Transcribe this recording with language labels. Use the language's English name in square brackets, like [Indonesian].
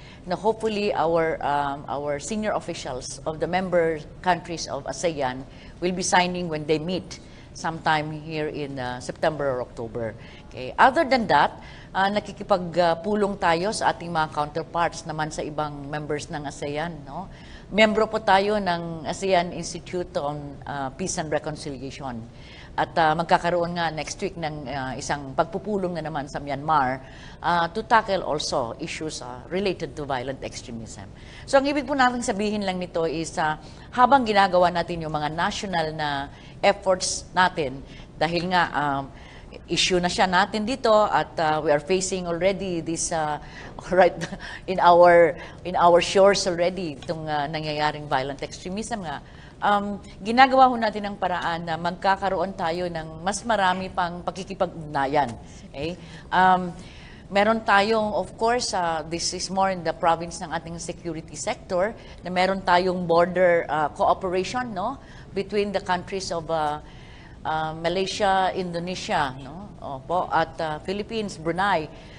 [English] Now, hopefully, our senior officials of the member countries of ASEAN will be signing when they meet sometime here in September or October. Okay. [Filipino] Other than that, nakikipagpulong tayo sa ating mga counterparts naman sa ibang members ng ASEAN. Membro po tayo ng ASEAN Institute on Peace and Reconciliation. At magkakaroon nga next week ng isang pagpupulong na naman sa Myanmar [English] to tackle also issues related to violent extremism. [Filipino] So ang ibig po natin sabihin lang nito is habang ginagawa natin yung mga national na efforts natin, dahil nga issue na siya natin dito at [English] we are facing already this right in our shores already [Filipino] itong nangyayaring [English] violent extremism nga. [Filipino] Ginagawa ho natin ang paraan na magkakaroon tayo ng mas marami pang pakikipag-ugnayan. [English] Okay? [Filipino] Meron tayong, [English] of course, this is more in the province ng ating security sector, [Filipino] na meron tayong [English] border cooperation, no, between the countries of Malaysia, Indonesia, no, [Filipino] opo, at [English] Philippines, Brunei.